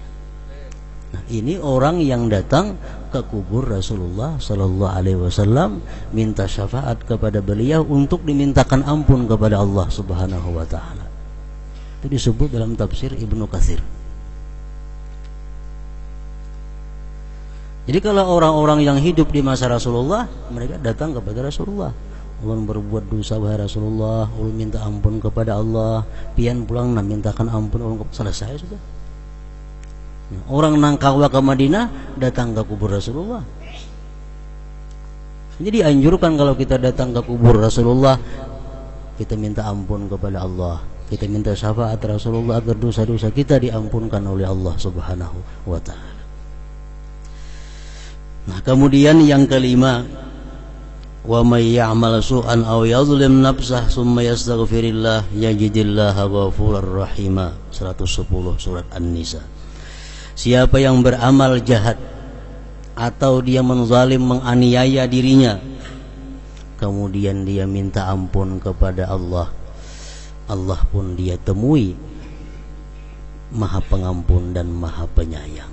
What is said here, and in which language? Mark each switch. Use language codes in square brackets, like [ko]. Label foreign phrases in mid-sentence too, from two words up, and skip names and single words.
[id] Nah, ini orang yang datang ke kubur Rasulullah [ar] صلى الله عليه وسلم [id] minta syafaat kepada beliau untuk dimintakan ampun kepada Allah [ar] سبحانه وتعالى. [id] Itu disebut dalam tafsir Ibnu Katsir. Jadi kalau orang-orang yang hidup di masa Rasulullah, mereka datang kepada Rasulullah, [bjn] ulun berbuat dosa wahai Rasulullah, ulun minta ampun kepada Allah, pian pulang dan mintakan ampun, ulun selesai sudah. Orang nangkawa ke Madinah datang ke kubur Rasulullah. [id] Jadi anjurkan kalau kita datang ke kubur Rasulullah, kita minta ampun kepada Allah, kita minta syafaat Rasulullah agar dosa-dosa kita diampunkan oleh Allah [ar] سبحانه وتعالى. [id] Nah, kemudian yang kelima, [ar] ومن يعمل سوءا أو يظلم نفسه ثم يستغفر الله يجد الله غفورا رحيما. [id] 110 surat An-Nisa. Siapa yang beramal jahat atau dia menzalim, menganiaya dirinya, kemudian dia minta ampun kepada Allah, Allah pun dia temui Maha Pengampun dan Maha Penyayang.